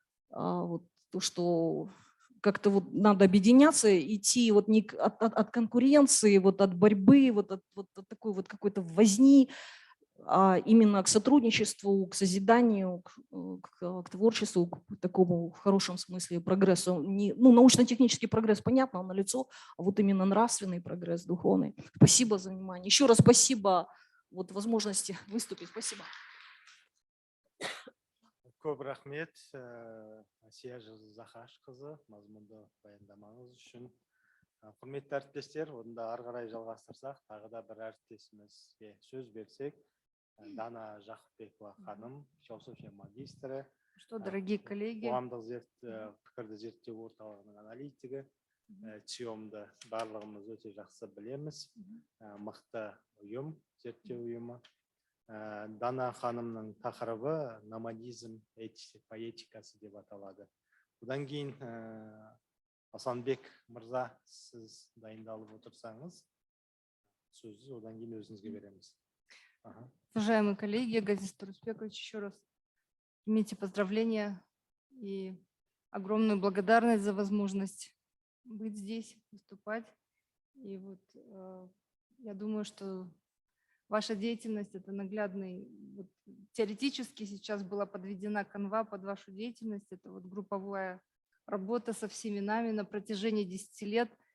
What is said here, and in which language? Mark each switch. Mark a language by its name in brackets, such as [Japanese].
[Russian] Вот, то, что как-то вот надо объединяться, идти вот не от конкуренции, вот от борьбы, вот от такой вот какой-то возни, а именно к сотрудничеству, к созиданию, к творчеству, к такому в хорошем смысле прогрессу. Ну, научно-технический прогресс, понятно, он налицо, а вот именно нравственный прогресс, духовный. Спасибо за внимание. Еще раз спасибо вот возможности выступить. Спасибо. [Kazakh] Көп рахмет Асия Захашқызы мазмұнды баяндамаңыз үшін. Құрметті әріптестер, онда ары қарай жалғастырсақ, тағы да бір әріптесімізге сөз берсек, Дана Жақыпбекова ханым, философия магистрі, [Russian] Что, дорогие коллеги, [Kazakh] қоғамдық пікірді зерттеу орталығының аналитигі, ЦИОМды барлығымыз өте жақсы білеміз, мықты ұйым, зерттеу ұйымы. Дана ханымның тақырыбы номадизм поэтикасы деп аталады. Одан кейін Асанбек мырза, сіз дайындалып отырсаңыз, сөзді одан кейін өзіңізге береміз. [Russian] Уважаемые коллеги, Газиз Турусбекович, еще раз примите поздравления и огромную благодарность за возможность быть здесь, выступать. И вот я думаю, что ваша деятельность – это наглядный, вот, теоретически сейчас была подведена канва под вашу деятельность, это вот групповая работа со всеми нами на протяжении 10 лет.